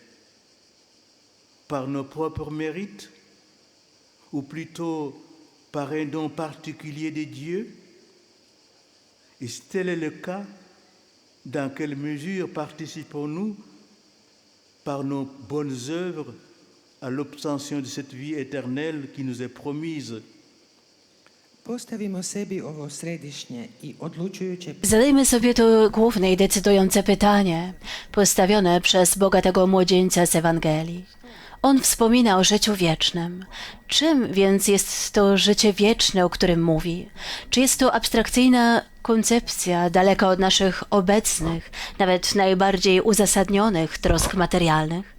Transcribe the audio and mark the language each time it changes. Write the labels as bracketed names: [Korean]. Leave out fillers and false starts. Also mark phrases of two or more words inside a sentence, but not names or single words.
[French] Par nos propres mérites? Ou plutôt par un don particulier de Dieu? Et si tel est le cas, dans quelle mesure participons-nous par nos bonnes œuvres à l'obtention de cette vie éternelle qui nous est promise? [Croatian] Postavimo sebi ovo središnje i odlučujuće [Polish] Zadajmy sobie to główne i decydujące pytanie, postawione przez bogatego młodzieńca z Ewangelii. On wspomina o życiu wiecznym. Czym więc jest to życie wieczne, o którym mówi? Czy jest to abstrakcyjna koncepcja daleka od naszych obecnych, nawet najbardziej uzasadnionych trosk materialnych?